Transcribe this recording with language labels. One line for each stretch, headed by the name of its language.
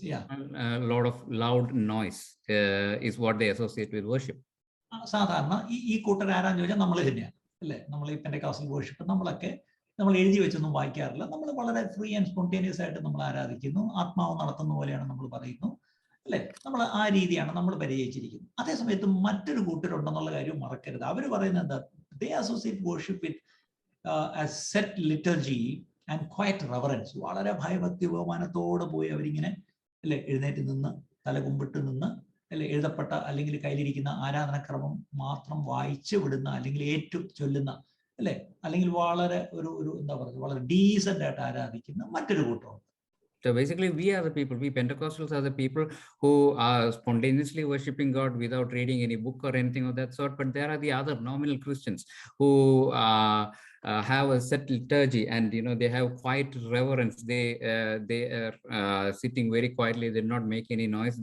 English: a lot of loud noise is what they associate with worship.
Malayalam: സാധാരണ ഈ കൂട്ടർ ആരാന്ന് ചോദിച്ചാൽ നമ്മൾ തന്നെയാണ്, അല്ലെ? നമ്മൾ ഈ പെന്റക്കോസ്റ്റൽ വർഷിപ്പ് നമ്മൾ എഴുതി വെച്ചൊന്നും വായിക്കാറില്ല. നമ്മൾ വളരെ ഫ്രീ ആൻഡ് സ്പോണ്ടേനിയസ് ആയിട്ട് നമ്മൾ ആരാധിക്കുന്നു. ആത്മാവ് നടത്തുന്ന പോലെയാണ് നമ്മൾ പറയുന്നു, അല്ലെ? നമ്മൾ ആ രീതിയാണ് നമ്മൾ പരിചയിച്ചിരിക്കുന്നത്. അതേസമയത്ത് മറ്റൊരു കൂട്ടരുണ്ടെന്നുള്ള കാര്യം മറക്കരുത്. അവർ പറയുന്നത് എന്താ?
English: They associate worship with a set liturgy and quiet reverence.
Malayalam: വളരെ ഭയഭക്തി ബഹുമാനത്തോടെ പോയി അവരിങ്ങനെ, അല്ലെ, എഴുന്നേറ്റ് നിന്ന് തല കുമ്പിട്ട് നിന്ന്, അല്ലെ, എഴുതപ്പെട്ട അല്ലെങ്കിൽ കയ്യിലിരിക്കുന്ന ആരാധനക്രമം മാത്രം വായിച്ചു വിടുന്ന അല്ലെങ്കിൽ ഏറ്റു ചൊല്ലുന്ന, അല്ലെ, അല്ലെങ്കിൽ വളരെ ഒരു എന്താ പറയുക, വളരെ ഡീസന്റ് ആയിട്ട് ആരാധിക്കുന്ന മറ്റൊരു കൂട്ടം.
English: So basically, we are the people, we Pentecostals are the people who are spontaneously worshiping God without reading any book or anything of that sort. But there are the other nominal Christians who have a set liturgy, and they have quiet reverence. They are sitting very quietly. They do not make any noise.